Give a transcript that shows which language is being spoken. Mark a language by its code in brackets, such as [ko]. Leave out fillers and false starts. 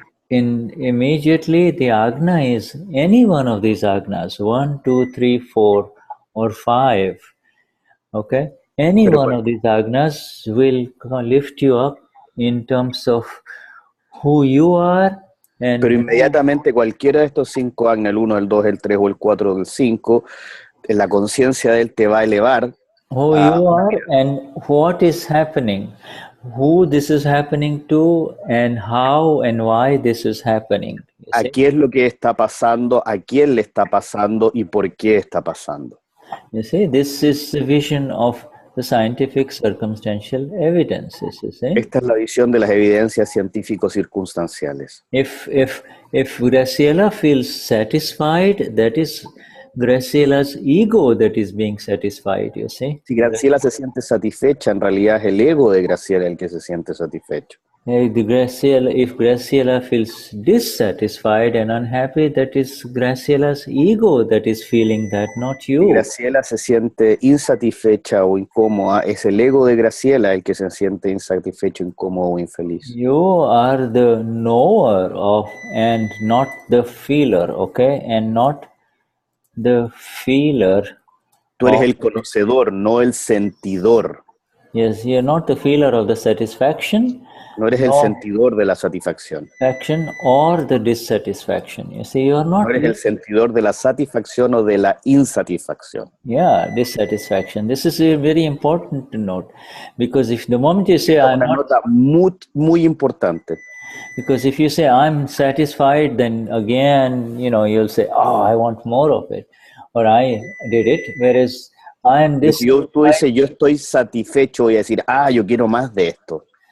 [en] Immediately the Agna is any one of these Agnas, 1, 2, 3, 4, or 5. Okay? Any one of these Agnas will lift you up in terms of who you are. [es] Pero inmediatamente cualquiera de estos 5 Agna, el 1, el 2, el 3 o el 4 o el 5, la conciencia de él te va a elevar. [en] Who you are and what is happening, who this is happening to, and how and why this is happening. [es] A qué es lo que está pasando, a quién le está pasando y por qué está pasando. [en] You see, this is the vision of the scientific circumstantial evidences. You see? [es] Esta es la visión de las evidencias científico-circunstanciales. [en] If Graciela feels satisfied, that is Graciela's ego that is being satisfied, you see. [es] Si Graciela se siente satisfecha, en realidad es el ego de Graciela el que se siente satisfecho. [en] If Graciela feels dissatisfied and unhappy, that is Graciela's ego that is feeling that, not you. [es] Si Graciela se siente insatisfecha o incómoda, es el ego de Graciela el que se siente insatisfecho, incómodo o infeliz. [en] You are the knower of and not the feeler, okay? And not the feeler. [es] Tú eres el conocedor, no el sentidor. [en] Yes, you're not the feeler of the satisfaction. [es] No eres el sentidor de la satisfacción. [en] Or the dissatisfaction. You see, you're not. [es] No eres el sentidor de la satisfacción o de la insatisfacción. [en] Yeah, dissatisfaction. This is very important to note, because if the moment you say I'm not, [es] nota muy importante. [en] Because if you say I'm satisfied, then again, you'll say, oh, I want more of it, or I did it. Whereas I am dissatisfied. [es] Tú dices, yo estoy satisfecho, voy a decir, yo quiero más de esto.